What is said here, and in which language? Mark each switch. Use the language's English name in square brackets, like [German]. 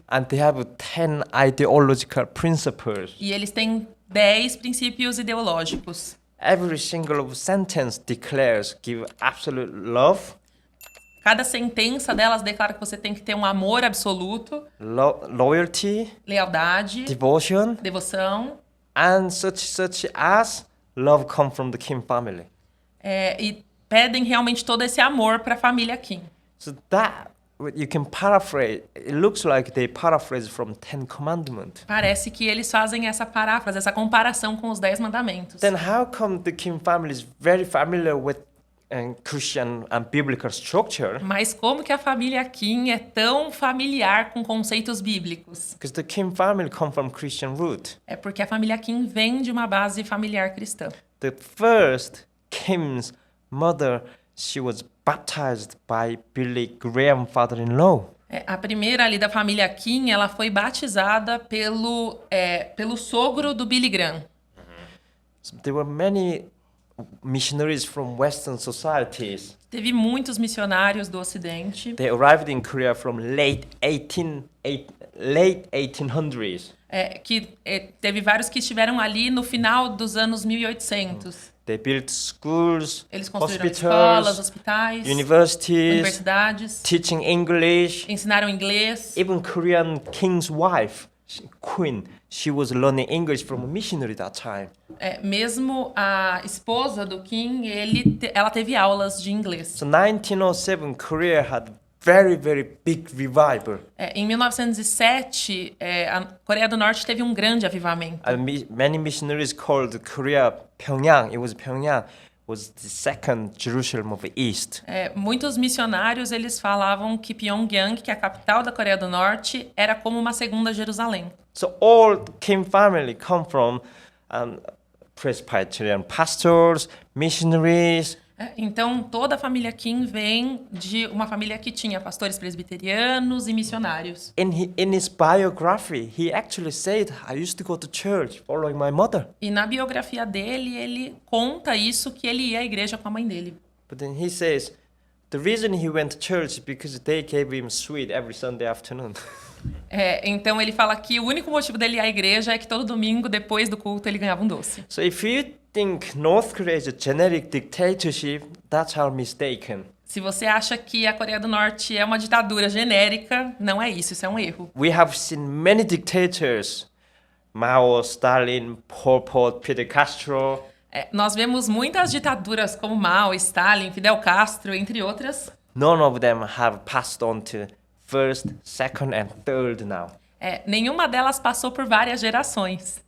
[English] And they have 10 ideological principles. [Portuguese] E eles têm 10 princípios ideológicos. [English] Every single sentence declares give absolute love, [Portuguese] Cada sentença delas declara que você tem que ter um amor absoluto, [English] loyalty, [Portuguese] lealdade, [English] devotion, [Portuguese] devoção, [English] and such as love come from the Kim family. [Portuguese] e pedem realmente todo esse amor para a família Kim. [English] So that you can paraphrase. It looks like they paraphrase from 10 Commandments. [Portuguese] Parece que eles fazem essa paráfrase, essa comparação com os 10 mandamentos. [English] Then how come the Kim family is very familiar with Christian and biblical structure? [Portuguese] Mas como que a família Kim é tão familiar com conceitos bíblicos? [English] Because the Kim family come from Christian root. [Portuguese] É porque a família Kim vem de uma base familiar cristã. [English] The first Kim's mother, she was baptized by Billy Graham, father-in-law. [Portuguese] A primeira ali da família Kim, ela foi batizada pelo sogro do Billy Graham. [English] So there were many missionaries from Western societies. [Portuguese] Teve muitos missionários do Ocidente. [English] They arrived in Korea from late 1800s. [Portuguese] Teve vários que estiveram ali no final dos anos 1800. [English] They built schools, [Portuguese] Eles construíram [English] hospitals, [Portuguese] escolas, hospitais, [English] universities, [Portuguese] universidades, [English] teaching English. [Portuguese] ensinaram inglês. [English] Even Korean king's wife queen, she was learning English from a missionary that time. [Portuguese] Mesmo a esposa do King, ela teve aulas de inglês. [English] So 1907, Korea had very, very big revival. [Portuguese] Em 1907, a Coreia do Norte teve um grande avivamento. [English] Many missionaries called Korea Pyongyang. It was Pyongyang was the second Jerusalem of the East. [Portuguese] Muitos missionários eles falavam que Pyongyang, que é a capital da Coreia do Norte, era como uma segunda Jerusalém. [English] So all Kim family come from Presbyterian pastors, missionaries. [Portuguese] Então toda a família Kim vem de uma família que tinha pastores presbiterianos e missionários. [English] In his biography, he actually said, "I used to go to church following my mother." [Portuguese] E na biografia dele, ele conta isso, que ele ia à igreja com a mãe dele. [English] But then he says, the reason he went to church is because they gave him sweet every Sunday afternoon. [Portuguese] Então ele fala que o único motivo dele ir à igreja é que todo domingo, depois do culto, ele ganhava um doce. [English] So if you think North Korea is a generic dictatorship, that's how mistaken. [Portuguese] Se você acha que a Coreia do Norte é uma ditadura genérica, não é isso, isso é um erro. [English] We have seen many dictators, Mao, Stalin, Pol Pot, Fidel Castro. [Portuguese] Nós vemos muitas ditaduras como Mao, Stalin, Fidel Castro, entre outras. [English] None of them have passed on to first, second and third now. [Portuguese] Nenhuma delas passou por várias gerações.